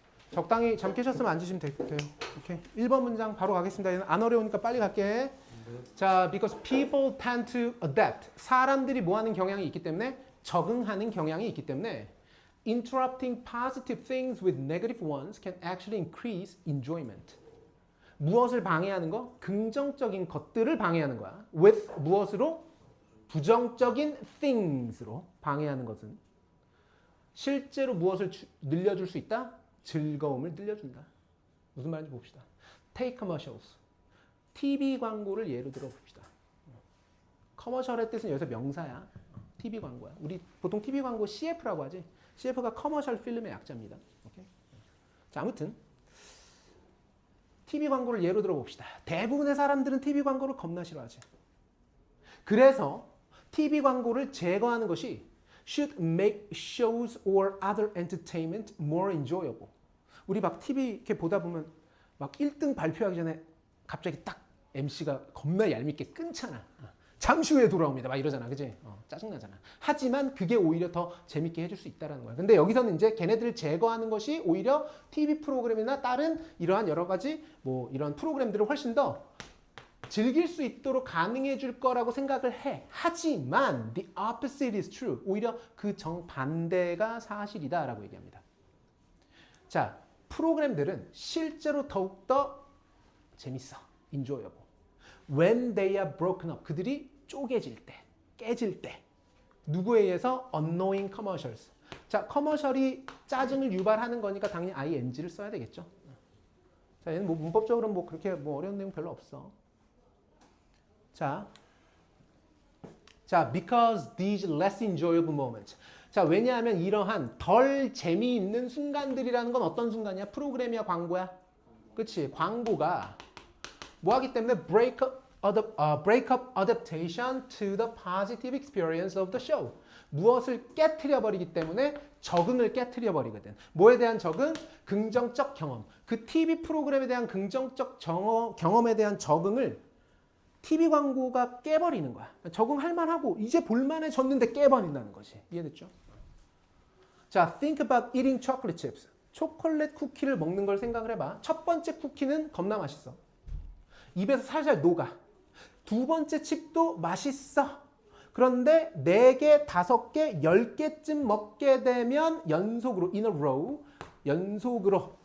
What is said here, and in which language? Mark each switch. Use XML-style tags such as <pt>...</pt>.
<ko>적당히 잠 깨셨으면 앉으시면 돼요. 오케이. 1번 문장 바로 가겠습니다. 얘는 안 어려우니까 빨리 갈게.</ko> <en>자, because people tend to adapt.</en> <ko>사람들이 뭐 하는 경향이 있기 때문에 적응하는 경향이 있기 때문에</ko> <en>interrupting positive things with negative ones can actually increase enjoyment.</en> <ko>무엇을 방해하는 거? 긍정적인 것들을 방해하는 거야. with 무엇으로? 부정적인 things로 방해하는 것은 실제로 무엇을 늘려줄 수 있다? 즐거움을 늘려준다. 무슨 말인지 봅시다.</ko> <en>Take commercials.</en> <ko>TV 광고를 예로 들어 봅시다. 커머셜의 뜻은 여기서 명사야. TV 광고야. 우리 보통 TV 광고 CF라고 하지. CF가 커머셜 필름의 약자입니다. 오케이? 자, 아무튼 TV 광고를 예로 들어 봅시다. 대부분의 사람들은 TV 광고를 겁나 싫어하지. 그래서 TV 광고를 제거하는 것이</ko> <en>should make shows or other entertainment more enjoyable.</en> <ko>우리 막 TV 이렇게 보다 보면 막 1등 발표하기 전에 갑자기 딱 MC가 겁나 얄밉게 끊잖아. 잠시 후에 돌아옵니다. 막 이러잖아. 그지? 짜증나잖아. 하지만 그게 오히려 더 재밌게 해줄 수 있다는 거야. 근데 여기서는 이제 걔네들을 제거하는 것이 오히려 TV 프로그램이나 다른 이러한 여러 가지 뭐 이런 프로그램들을 훨씬 더 즐길 수 있도록 가능해 줄 거라고 생각을 해. 하지만</ko> <en>the opposite is true.</en> <ko>오히려 그 정반대가 사실이다라고 얘기합니다. 자, 프로그램들은 실제로 더욱더 재밌어.</ko> <en>enjoyable. When they are broken up.</en> <ko>그들이 쪼개질 때, 깨질 때. 누구에 의해서?</ko> <en>Annoying commercials.</en> <ko>자, 커머셜이 짜증을 유발하는 거니까 당연히 ing를 써야 되겠죠. 자, 얘는 뭐 문법적으로 뭐 그렇게 뭐 어려운 내용 별로 없어.</ko> <en>자, because these less enjoyable moments.</en> <ko>자, 왜냐하면 이러한 덜 재미있는 순간들이라는 건 어떤 순간이야? 프로그램이야, 광고야? 그치? 광고가 뭐 하기 때문에</ko> <en>break up adaptation to the positive experience of the show.</en> <ko>무엇을 깨트려 버리기 때문에 적응을 깨트려 버리거든. 뭐에 대한 적응? 긍정적 경험. 그 TV 프로그램에 대한 긍정적 경험에 대한 적응을 TV 광고가 깨버리는 거야. 적응할 만하고 이제 볼만해졌는데 깨버린다는 거지. 이해됐죠?</ko> <en>자, think about eating chocolate chips.</en> <ko>초콜릿 쿠키를 먹는 걸 생각을 해봐. 첫 번째 쿠키는 겁나 맛있어. 입에서 살살 녹아. 두 번째 칩도 맛있어. 그런데 4개, 5개, 10개쯤 먹게 되면 연속으로</ko> <en>in a row,</en> <ko>연속으로.</ko>